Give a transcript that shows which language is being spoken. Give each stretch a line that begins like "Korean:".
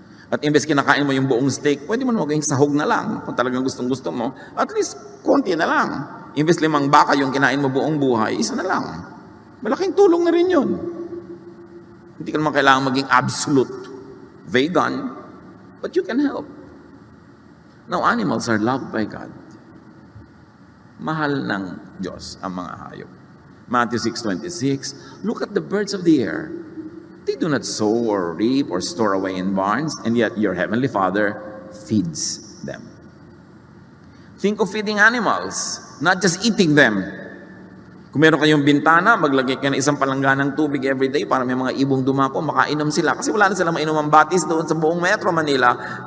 Filipino: At imbes kinakain mo yung buong steak, pwede mo na maging sahog na lang. Kung talagang gustong-gusto mo, at least konti na lang. Imbes 5 baka yung kinain mo buong buhay, 1 na lang. Malaking tulong na rin yun. Hindi ka naman kailangan maging absolute vegan,
English: but you can help. Now, animals are loved by God.
Filipino: Mahal ng Diyos ang mga hayop.
English: Matthew 6:26, look at the birds of the air. They do not sow or reap or store away in barns, and yet your heavenly Father feeds them. Think of feeding animals, not just eating them.
Filipino: Kung meron kayong bintana, maglagay kayo ng isang palangganang tubig everyday para may mga ibong dumapo, makainom sila. Kasi wala na silang mainom ang batis doon sa buong Metro Manila.